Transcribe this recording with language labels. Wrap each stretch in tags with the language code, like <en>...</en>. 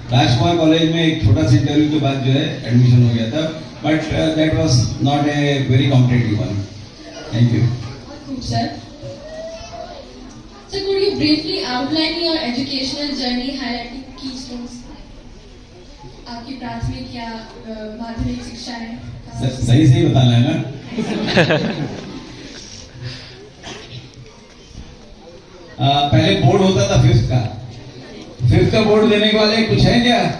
<hi>राजकुमार college में एक छोटा सा इंटरव्यू के बाद जो है एडमिशन हो गया था,</hi> <en>But that was not a very competitive one. Thank you. Good, sir. So could you briefly outline your educational journey, highlighting keystones?</en> <hi>आपकी प्राथमिक या माध्यमिक शिक्षा है? सही सही बताना है ना. पहले बोर्ड होता था फिफ्थ का बोर्ड देने वाले कुछ है क्या?</hi>